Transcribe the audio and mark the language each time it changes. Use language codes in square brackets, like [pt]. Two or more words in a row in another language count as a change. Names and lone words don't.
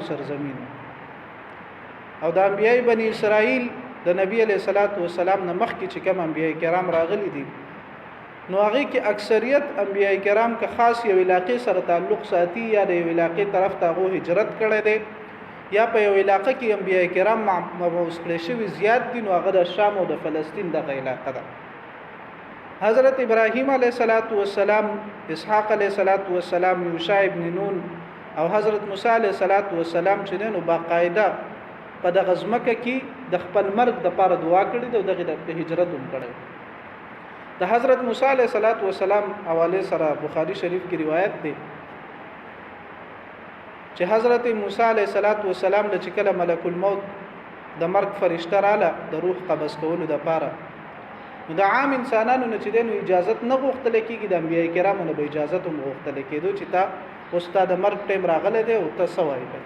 [ps] سرزمین او د انبیای بنی اسرائیل د نبی [ar] علیہ الصلوۃ والسلام [ps] نه مخکې چې کوم انبیای کرام راغلي دي نو هغه کې اکثریت انبیای کرام که خاص یو علاقې سره تعلق ساتي یا د یو علاقې طرف ته غو هجرت کړي دي یا په یو علاقې کې انبیای کرام مبعوث کړي شوی زیات دي نو هغه د شام او د فلسطین دغه علاقه ده. حضرت ابراهیم [ar] علیہ الصلوۃ والسلام [ps] اسحاق [ar] علیہ الصلوۃ والسلام [ps] یوشع ابن نون او حضرت موسی [ar] علیہ الصلوۃ والسلام [ps] چې نو باقاعده په دغه ځمکه کې د خپل مرګ د پاره دعا کړې ده او دغه د هجرت هم کړې. د حضرت موسی [ar] علیہ الصلوۃ والسلام [ps] حواله سره بخاری شریف کی روایت ده چې حضرت موسی [ar] علیہ الصلوۃ والسلام [ps] د چکله [ar] ملک الموت [ps] د مرګ فرشته رااله د روح قبض کولو د پاره نو د عام انسانانو نه چې دنو اجازه نه غوښتل کېږي د انبیای کرامو نه به اجازه هم غوښتل کېدو چې تا استاد مرګ ټیم راغله دی او تاسو وایي پدې.